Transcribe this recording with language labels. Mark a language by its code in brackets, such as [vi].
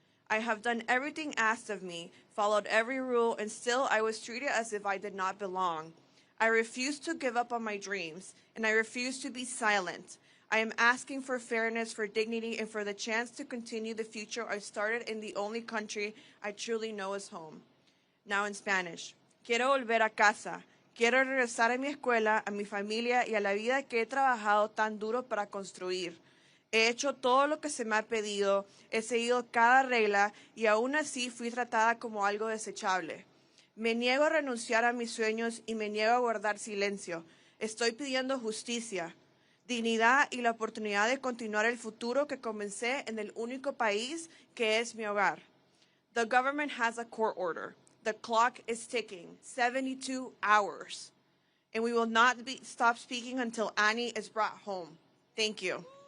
[en] I have done everything asked of me, followed every rule, and still I was treated as if I did not belong. I refuse to give up on my dreams, and I refuse to be silent. I am asking for fairness, for dignity, and for the chance to continue the future I started in the only country I truly know as home. Now in Spanish. [es] Quiero volver a casa. Quiero regresar a mi escuela, a mi familia y a la vida que he trabajado tan duro para construir. He hecho todo lo que se me ha pedido, he seguido cada regla y aún así fui tratada como algo desechable. Me niego a renunciar a mis sueños y me niego a guardar silencio. Estoy pidiendo justicia, dignidad y la oportunidad de continuar el futuro que comencé en el único país que es mi hogar. [en] The government has a court order. The clock is ticking, 72 hours. And we will not stop speaking until Annie is brought home. Thank you.